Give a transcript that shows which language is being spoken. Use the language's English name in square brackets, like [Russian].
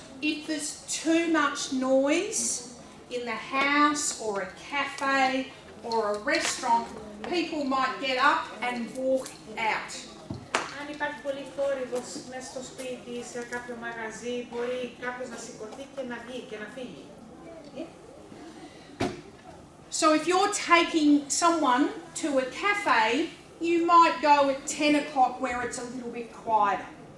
[English] If there's too much noise in the house or a cafe or a restaurant, people might get up and walk out. [Greek] Αν υπάρχει πολύ θόρυβος μέσα στο σπίτι, σε κάποιο μαγαζί, μπορεί κάποιος να σηκωθεί και να βγει και να φύγει. [English] So if you're taking someone to a cafe, you might go at 10 o'clock where it's a little bit quieter.